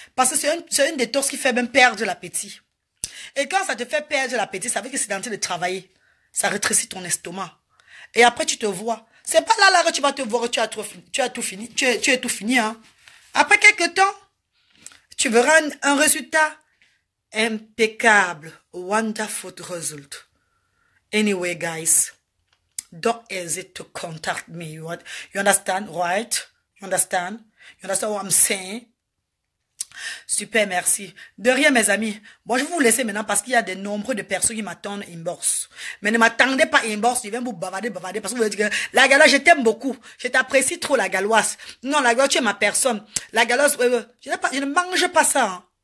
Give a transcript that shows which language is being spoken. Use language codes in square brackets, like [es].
[fr] Parce que c'est une détox qui fait même perdre l'appétit. Et quand ça te fait perdre l'appétit, ça veut dire que c'est en train de travailler. Ça rétrécit ton estomac. Et après tu te vois. C'est pas là que tu vas te voir, tu as tout fini. Tu es tout fini, hein. Après quelques temps, tu verras un résultat impeccable. [en] Wonderful result. Anyway, guys, don't hesitate to contact me. You understand, right? You understand? You understand what I'm saying? [fr] Super, merci. De rien, mes amis. Bon, je vais vous laisser maintenant parce qu'il y a de nombreux de personnes qui m'attendent inbox. Mais ne m'attendez pas inbox, je viens vous bavarder, parce que vous dites que la galoise, je t'aime beaucoup. Je t'apprécie trop, la galoise. Non, la galoise, tu es ma personne. La galoise, je ne mange pas ça. Hein.